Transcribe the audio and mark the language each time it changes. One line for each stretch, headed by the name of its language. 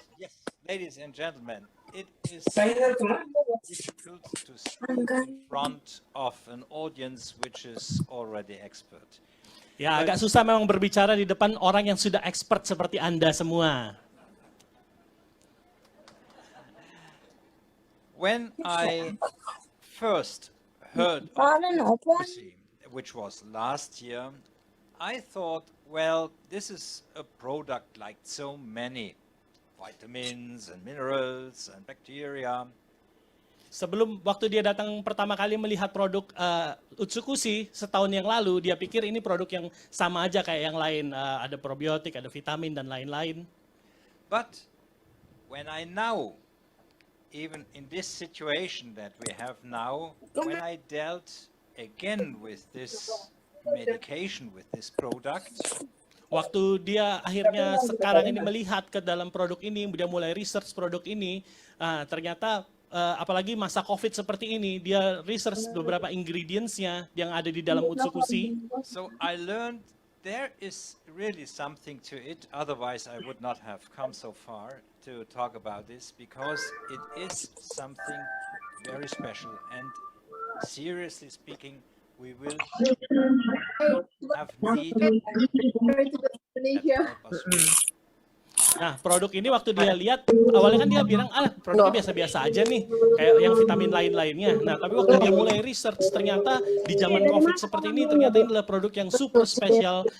English: Yes, ladies and gentlemen, it is difficult to speak in front of an audience which is already expert.
Indonesian: Ya, agak susah memang berbicara di depan orang yang sudah expert seperti Anda semua.
English: When I first heard of Prophecy, which was last year, I thought, well, this is a product like so many vitamins and minerals and bacteria.
Indonesian: Sebelum waktu dia datang pertama kali melihat produk Utsukushi setahun yang lalu, dia pikir ini produk yang sama aja kayak yang lain, ada probiotik, ada vitamin dan lain-lain.
English: But when I now, even in this situation that we have now, when I dealt again with this medication, with this product,
Indonesian: Waktu dia akhirnya sekarang ini melihat ke dalam produk ini, dia mulai research produk ini, ternyata apalagi masa COVID seperti ini, dia research beberapa ingredients-nya yang ada di dalam Utsukushi.
English: So I learned there is really something to it. Otherwise, I would not have come so far to talk about this, because it is something very special. And seriously speaking, we will have need that help us.
Indonesian: Nah, produk ini waktu dia lihat, awalnya kan dia bilang, produknya biasa-biasa aja nih, kayak yang vitamin lain-lainnya. Nah, tapi waktu dia mulai research, ternyata di zaman COVID seperti ini, ternyata ini adalah produk yang super spesial.